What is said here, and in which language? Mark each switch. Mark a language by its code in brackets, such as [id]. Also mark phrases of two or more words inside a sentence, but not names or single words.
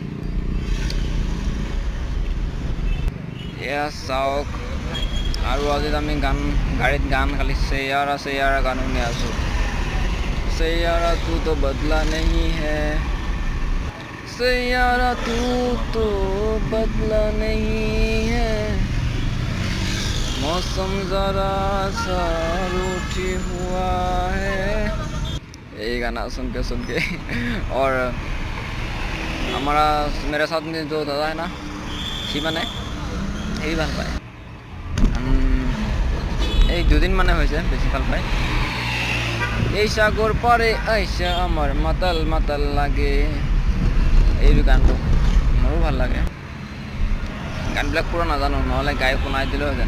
[as] এয়া চাওক, আৰু আজি আমি গাড়ীত গান খালি চেয়াৰা চেয়াৰা গান শুনি আছোঁ। [hi] चेहरा तू तो बदला नहीं है, चेहरा तू तो बदला नहीं है, मौसम जरा सा रूठी हुआ है। यही गाना सुन के और हमारा मेरे साथ में जो दादा है ना, [as] সি মানে হেৰি ভাল পায়, এই দুদিন মানে হৈছে বেছি ভাল পায়। [bn] এই সাগর পারে আইসা আমার মাতাল মাতাল লাগে, [as] এই গানটো মোৰো ভাল লাগে। গানবিলাক পুৰা নাজানো, নহ'লে গাই শুনাই দিলেহেঁতেন।